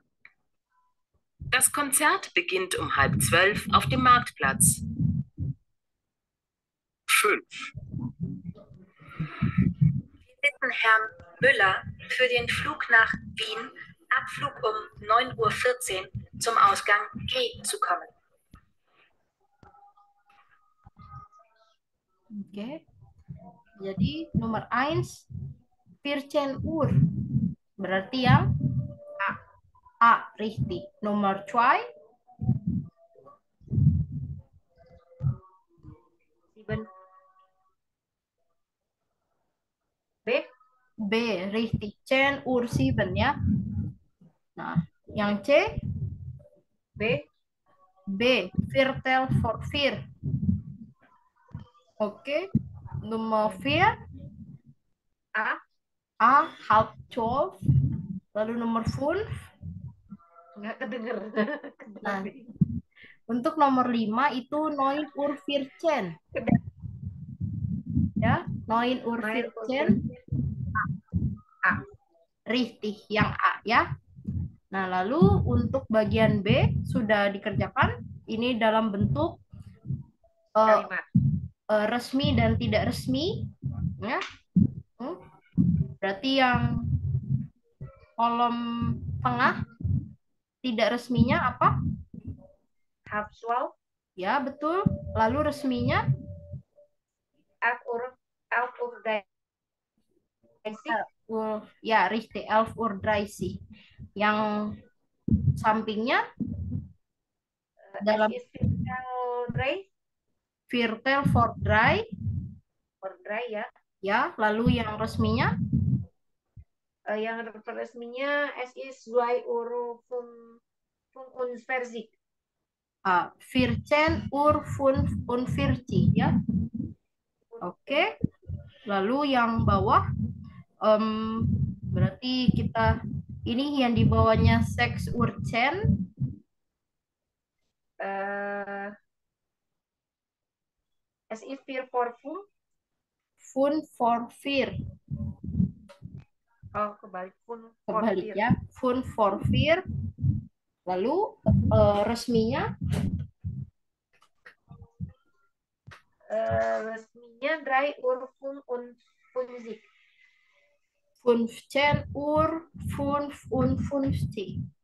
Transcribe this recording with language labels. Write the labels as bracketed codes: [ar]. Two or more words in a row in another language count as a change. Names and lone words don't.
[de] Das Konzert beginnt um 11:30 auf dem Marktplatz. 5. Wir bitten Herrn Müller für den Flug nach Wien, Abflug um 9:14 Uhr zum Ausgang G zu kommen. [id] Oke. Jadi nomor 1 14 Uhr. Berarti yang A. A, [de] richtig. [id] Nomor 2 7. B. [de] B, richtig. 10 Uhr 7 ya. [id] Nah, yang C B. [de] B, Viertel vor 4. [id] Oke. Nomor 4 A. A, [de] halb 12. [id] Lalu nomor 5. Nggak kedenger. Nah, untuk nomor 5 itu 9 Uhr 14. Ya, 9 Uhr 14. A. [de] Richtig, [id] yang A ya. Nah, lalu untuk bagian B sudah dikerjakan. Ini dalam bentuk Kalimat. resmi dan tidak resmi. Ya. Berarti yang kolom tengah tidak resminya apa? [de] Half 12. [id] Ya, betul. Lalu resminya? [de] Elf Uhr 30. Ya, richtig. 11 Uhr 30. [id] Yang sampingnya dalam [de] Viertel vor 3. For dry ya. [id] Ya, lalu yang resminya? Yang resminya [de] es ist 2 Uhr 45. 14 Uhr 45 ya. [id] Oke. Lalu yang bawah berarti kita ini yang di bawahnya 6 Uhr 10. [de] Es ist 4 vor 5. 5 vor 4. [id] Oh, kebalik. 5 vor Kebalik 4. ya. 5 vor 4. Lalu resminya Resminya 3 Uhr 55. 15:55.